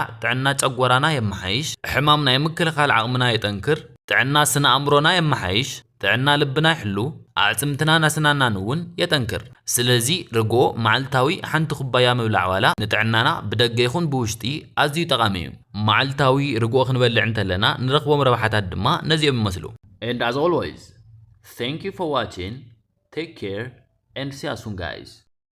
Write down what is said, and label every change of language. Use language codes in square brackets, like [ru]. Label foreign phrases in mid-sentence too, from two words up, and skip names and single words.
[ti] ጥዕና ጨጎራና የመሓይሽ፣ ሕማም ናይ ምክልኻል ዓቕምና የጠንክር፣ ጥዕና ስነ ኣእምሮና የመሓይሽ፣ ጥዕና ልብና ይሕሉ፣ ኣዕፅምትና ናስናናን እውን የጠንክር። ስለዚ ርጎ መዓልታዊ ሓንቲ ኩባያ ምብላዕ ዋላ ንጥዕናና ብደገ ይኹን ብውሽጢ ኣዝዩ ጠቓሚ እዩ። መዓልታዊ ርጎ ክንበልዕ እንተለና ንረኽቦም ረብሓታት ድማ ነዚኦም ይመስሉ። [en] And as always, thank you for watching. Take care and see you soon, guys.